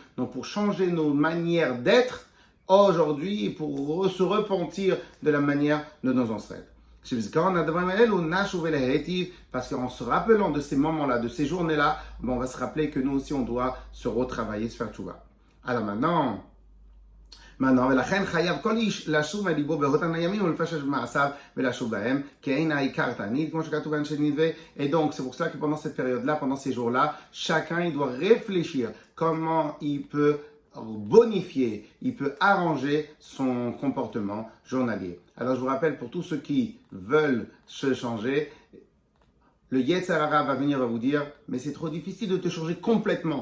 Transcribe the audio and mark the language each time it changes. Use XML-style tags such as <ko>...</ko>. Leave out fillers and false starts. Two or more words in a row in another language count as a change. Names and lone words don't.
<fr>Donc pour changer nos manières d'être aujourd'hui, pour se repentir de la manière de nos ancêtres. Parce qu'en se rappelant de ces moments-là, de ces journées-là, on va se rappeler que nous aussi on doit se retravailler, se faire tchouva. Alors maintenant,</fr> <he>ולכן חייב כל איש לשוב מליבו באותם הימים ולפשש במעשיו ולשוב בהם, כי אין העיקר תענית, כמו שכתוב באנשי נדבה.</he> <fr>Et donc, c'est pour cela que pendant cette période-là, pendant ces jours-là, chacun il doit réfléchir comment il peut bonifier, il peut arranger son comportement journalier. Alors, je vous rappelle, pour tous ceux qui veulent se changer, le</fr> <he>יצר הרע</he> <fr>va vous dire, mais c'est trop difficile de te changer complètement.</fr>